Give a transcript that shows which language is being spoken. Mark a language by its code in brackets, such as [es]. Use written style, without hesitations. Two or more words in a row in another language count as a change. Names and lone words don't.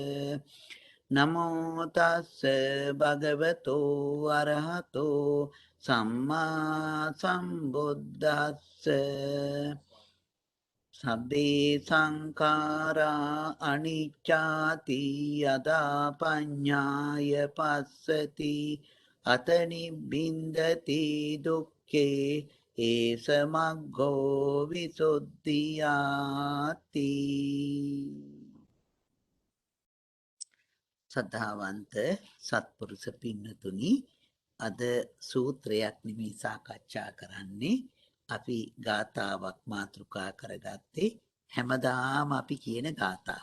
[pi] නමෝ තස්ස භගවතෝ අරහතෝ සම්මා සම්බුද්දස්ස සබ්බේ සංඛාරා අනිච්චාති යදා පඤ්ඤාය පස්සති අත නිබ්බින්දති දුක්ඛේ ඒස මග්ගෝ විසුද්ධියාති. [si] සද්ධාවන්ත සත්පුරුෂ පින්නතුනි, අද සූත්‍රයක් නිමී සාකච්ඡා කරන්නේ. අපි ගාථාවක් මාතෘකා කරගත්තේ හැමදාම අපි කියන ගාථාව.